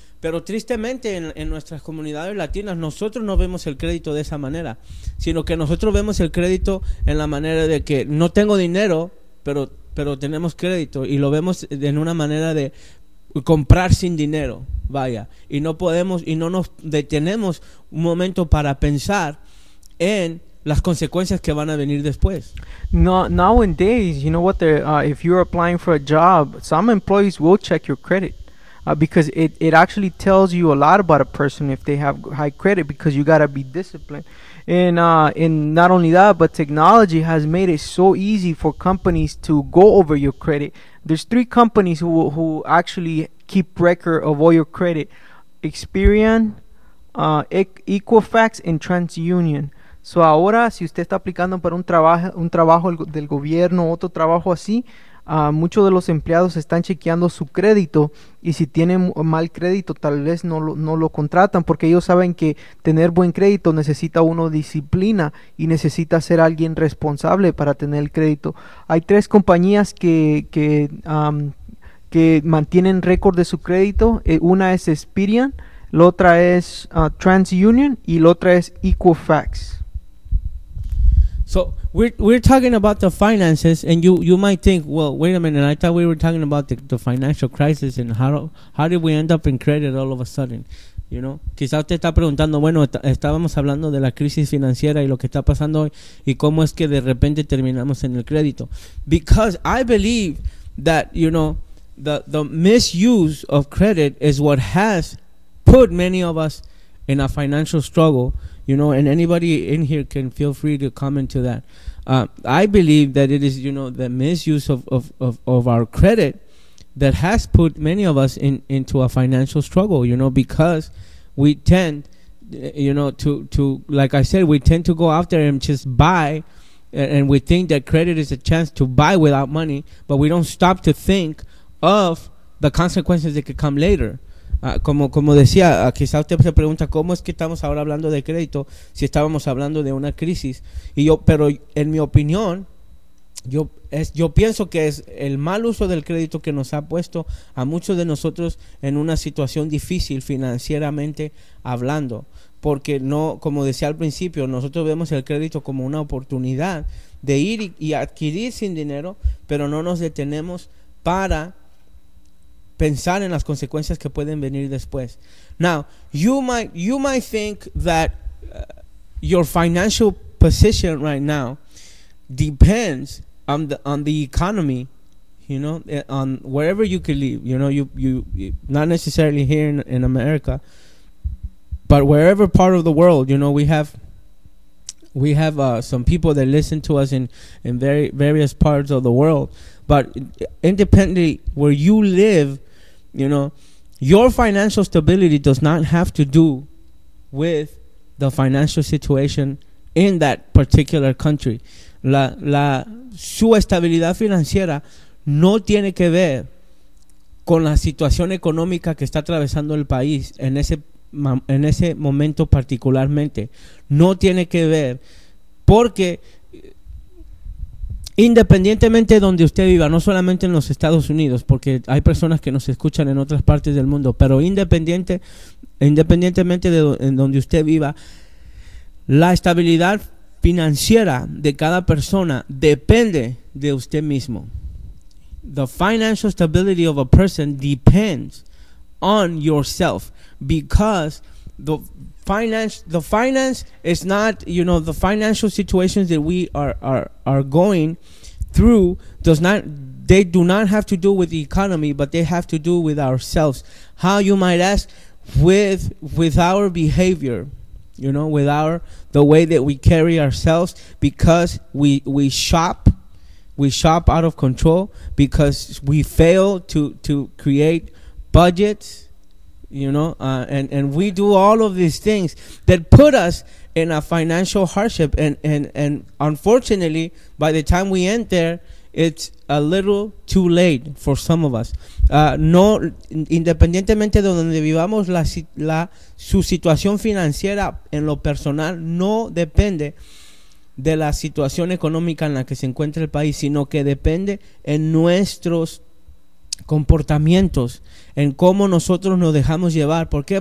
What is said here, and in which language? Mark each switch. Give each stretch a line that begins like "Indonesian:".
Spanish: Pero tristemente en nuestras comunidades latinas, nosotros no vemos el crédito de esa manera, sino que nosotros vemos el crédito en la manera de que no tengo dinero, pero tenemos crédito, y lo vemos en una manera de comprar sin dinero, vaya. Y no podemos, y no nos detenemos un momento para pensar en las consecuencias que van a venir después.
English: No, nowadays, you know what, if you're applying for a job, some employees will check your credit. Because it actually tells you a lot about a person if they have high credit, because you got to be disciplined. And not only that, but technology has made it so easy for companies to go over your credit. There's three companies who actually keep record of all your credit: Experian, Equifax, and TransUnion.
Spanish: So ahora, si usted está aplicando para un trabajo del gobierno, otro trabajo así, muchos de los empleados están chequeando su crédito, y si tienen mal crédito, tal vez no lo contratan, porque ellos saben que tener buen crédito necesita uno disciplina y necesita ser alguien responsable para tener el crédito. Hay tres compañías que mantienen récord de su crédito. Una es Experian, la otra es TransUnion y la otra es Equifax.
English: So we're talking about the finances, and you might think, well, wait a minute, I thought we were talking about the financial crisis and how did we end up in credit all of a sudden, you know?
Spanish: Quizá usted está preguntando, bueno, estábamos hablando de la crisis financiera y lo que está pasando hoy, y cómo es que de repente terminamos en el crédito.
English: Because I believe that, you know, the misuse of credit is what has put many of us in a financial struggle. You know, and anybody in here can feel free to comment to that. I believe that it is, you know, the misuse of our credit that has put many of us into a financial struggle, you know, because we tend, you know, to like I said, we tend to go out there and just buy, and we think that credit is a chance to buy without money, but we don't stop to think of the consequences that could come later.
Spanish: Como decía, quizá usted se pregunta, ¿cómo es que estamos ahora hablando de crédito si estábamos hablando de una crisis? Pero en mi opinión, yo pienso que es el mal uso del crédito que nos ha puesto a muchos de nosotros en una situación difícil financieramente hablando. Porque no, como decía al principio, nosotros vemos el crédito como una oportunidad de ir y adquirir sin dinero, pero no nos detenemos para pensar en las consecuencias que pueden venir después.
English: Now, you might think that your financial position right now depends on the economy, you know, on wherever you could live, you know, you not necessarily here in America, but wherever part of the world, you know, we have some people that listen to us in various parts of the world. But independently where you live, you know, your financial stability does not have to do with the financial situation in that particular country.
Spanish: Su estabilidad financiera no tiene que ver con la situación económica que está atravesando el país en ese momento particularmente. No tiene que ver, porque independientemente de donde usted viva, no solamente en los Estados Unidos, porque hay personas que nos escuchan en otras partes del mundo, pero independientemente de donde usted viva, la estabilidad financiera de cada persona depende de usted mismo.
English: The financial stability of a person depends on yourself, because the finance is not, you know, the financial situations that we are going through do not have to do with the economy, but they have to do with ourselves. How, you might ask, with our behavior, you know, with our the way that we carry ourselves, because we shop out of control, because we fail to create budgets. You know, and we do all of these things that put us in a financial hardship, and unfortunately, by the time we end there, it's a little too late for some of us.
Spanish: No, independientemente de donde vivamos, su situación financiera en lo personal no depende de la situación económica en la que se encuentra el país, sino que depende en nuestros comportamientos, en cómo nosotros nos dejamos llevar. ¿Por qué?